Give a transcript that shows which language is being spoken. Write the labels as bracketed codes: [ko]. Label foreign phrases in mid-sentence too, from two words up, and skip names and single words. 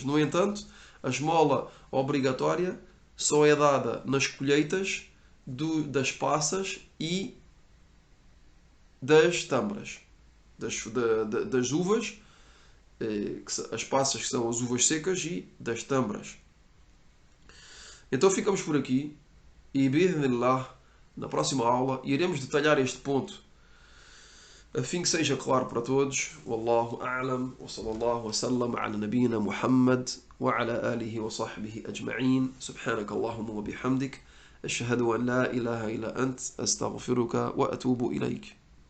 [pt] No entanto, a esmola obrigatória só é dada nas colheitas das passas e das tâmaras, das uvas, as passas que são as uvas secas, e das tâmaras. Então ficamos por aqui e, bi'idhnillah, na próxima aula iremos detalhar este ponto a fim que seja claro para todos. [ar] والله أعلم وصلى الله وسلم على نبينا محمد وعلى آله وصحبه أجمعين. سبحانك اللهم وبحمدك أشهد أن لا إله إلا أنت أستغفرك وأتوب إليك.